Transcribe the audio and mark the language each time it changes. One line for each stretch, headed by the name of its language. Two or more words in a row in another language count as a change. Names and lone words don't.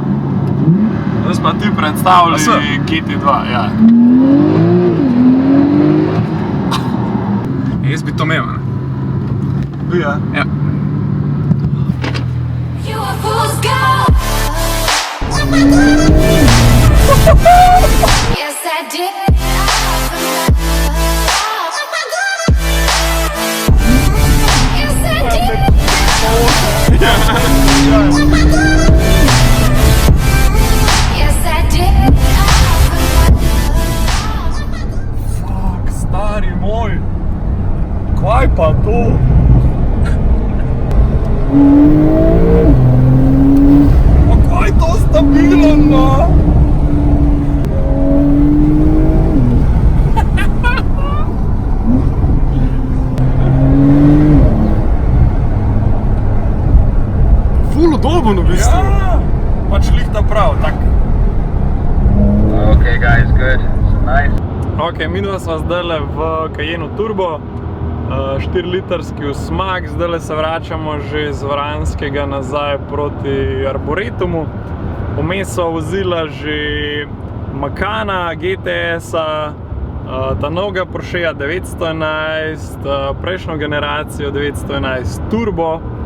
Slovenian: Zdaj pa ti predstavljali GT2, ja. Jaz bi to imel, ne? Bi, ja? Ja.
English: You a fool's gold. Yes, I did. Yes, I did. Yes, I did. Fuck,
Slovenian: stari moj. Kaj pa to? Pa kaj to stabilno? Ful udoben v bistvu. Ja, pač lihta prav, tak.
English: Okay, guys, good. So nice.
Slovenian: Ok, midva sva zdajle v Cayenne Turbo, 4-litrski usmak, zdajle se vračamo že z Vranskega nazaj proti Arboretumu. Vmes sva vozila že Macana, GTS-a, ta novega Porschea 911, prejšnjo generacijo 911 Turbo.